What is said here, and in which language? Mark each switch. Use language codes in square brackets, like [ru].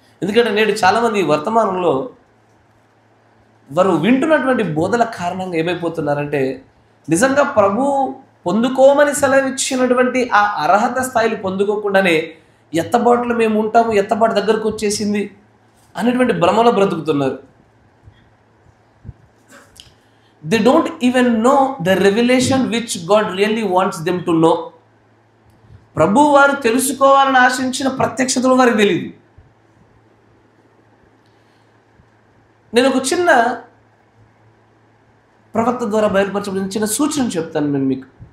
[te] ఎందుకంటే నేడు చాలామంది వర్తమానంలో వారు వింటున్నటువంటి బోధల కారణంగా ఏమైపోతున్నారంటే నిజంగా ప్రభు పొందుకోమని సెలవిచ్చినటువంటి ఆ అర్హత స్థాయిలు పొందుకోకుండానే ఎత్తబాటులో మేము ఉంటాము, ఎత్తబాటు దగ్గరకు వచ్చేసింది అనేటువంటి భ్రమలో బ్రతుకుతున్నారు. [en] They don't even know the revelation which God really wants them to know. [te] ప్రభు వారు తెలుసుకోవాలని ఆశించిన ప్రత్యక్షతలు వారికి తెలియదు. నేను ఒక చిన్న ప్రవక్త ద్వారా బయలుపరచబడిన చిన్న సూచన చెప్తాను నేను మీకు.